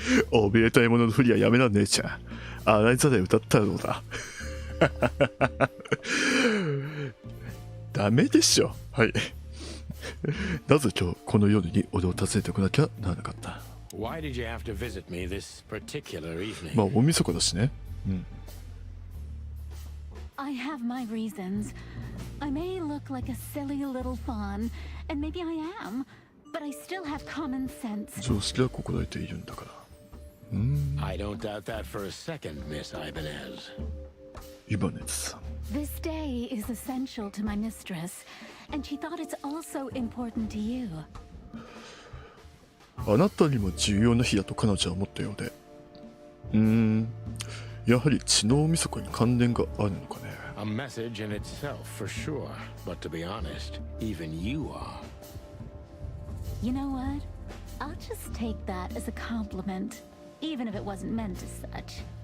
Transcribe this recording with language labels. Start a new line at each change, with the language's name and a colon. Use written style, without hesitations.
Japanese: 怯えたいもののふりはやめな姉ちゃん。洗いざらい歌ったらどうだ。ダメでしょ。はい。なぜ今日この夜に俺を訪ねてこなきゃならなかった。
English: Why did you have to visit me this particular evening?
Japanese: まあ大晦日だしね。
English: I have my reasons. I may look like a silly little fawn, and maybe I am, but I still have common sense.
Japanese: 常識は心得ているんだから。
English: I don't doubt that for a second, Miss Ibanez.
Japanese: イバネズさん。
English: This day is essential to my mistress, and she thought it's also important to you.
Japanese: あなたにも重要な日だと彼女は思ったようで。やはり血の大晦日に関連があるのかね。
English: A message in itself, for sure. But to be honest, even you are. You know what? I'll just take that as a compliment, even if it wasn't meant as such.